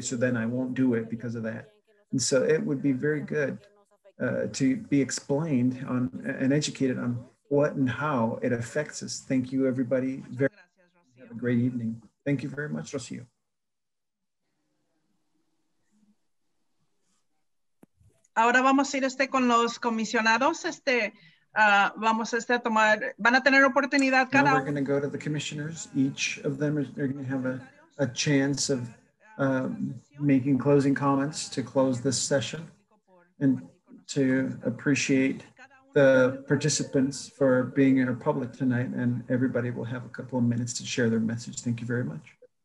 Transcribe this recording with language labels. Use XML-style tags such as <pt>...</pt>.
<en>So then I won't do it because of that. And so it would be very good to be explained on and educated on what and how it affects us. Thank you, everybody. Have a great evening. Thank you very much, Rocio.</en> <es>Ahora vamos a ir con los comisionados. Vamos a tomar, van a tener oportunidad cada uno.</es> <en>We're going to go to the commissioners. Each of them are going to have a chance of making closing comments to close this session and to appreciate the participants for being in our public tonight, and everybody will have a couple of minutes to share their message. Thank you very much.</en>